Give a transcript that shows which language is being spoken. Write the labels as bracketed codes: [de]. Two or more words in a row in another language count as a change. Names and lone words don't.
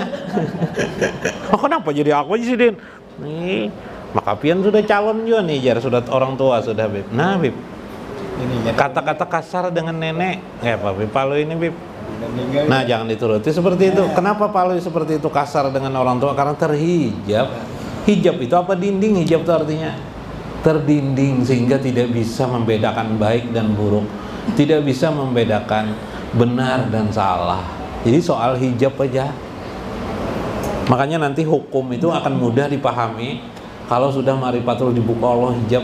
[bjn] Oh, kenapa jadi aku aja sih, Din? Nih, maka pian sudah calon juga nih jar, sudah orang tua sudah, Bib. Nah, Bib. Kata-kata kasar dengan nenek ya Pak Bib, Palui ini Bib. Nah jangan dituruti seperti itu. Kenapa Palui seperti itu kasar dengan orang tua? Karena terhijab. Hijab itu apa? Dinding. Hijab itu artinya terdinding sehingga tidak bisa membedakan baik dan buruk, tidak bisa membedakan benar dan salah. Jadi soal hijab aja. Makanya nanti hukum itu akan mudah dipahami kalau sudah ma'rifatul dibuka Allah hijab.